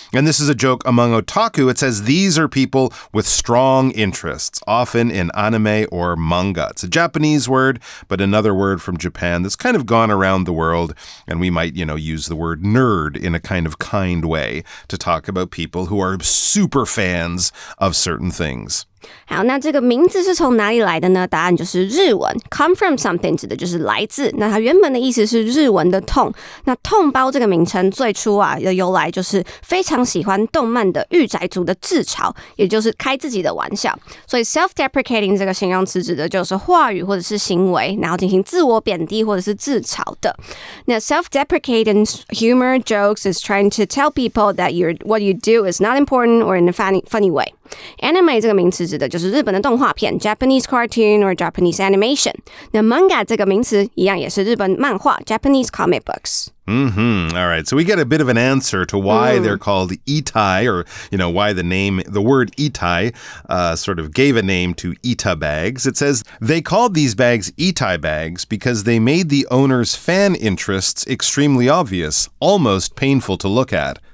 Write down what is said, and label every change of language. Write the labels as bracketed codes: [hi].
[en] And this is a joke among otaku. It says these are people with strong interests, often in anime or manga. It's a Japanese word, but another word from Japan that's kind of gone around the world. And we might, use the word nerd in a kind of kind way to talk about people who are super fans of certain things. [zh] 好，那这个名字是从哪里来的呢？答案就是日文 [en] come from something [zh] 指的就是来自，那它原本的意思是日文的痛。那痛包这个名称最初的由来就是非常喜欢动漫的御宅族的自嘲，也就是开自己的玩笑。所以 self-deprecating 这个形容词指的就是话语或者是行为，然后进行自我贬低或者是自嘲的。 [en] 那 self-deprecating humor jokes is trying to tell people that what you do is not important or in a funny way。Anime [zh] 这个名词指的就是日本的动画片 [en] Japanese cartoon or Japanese animation。 [zh] 那 manga 这个名词一样也是日本漫画 [en] Japanese comic books。 All right. So we get a bit of an answer to why they're called itai, or, why the word itai sort of gave a name to Ita bags. It says they called these bags itai bags because they made the owner's fan interests extremely obvious, almost painful to look at.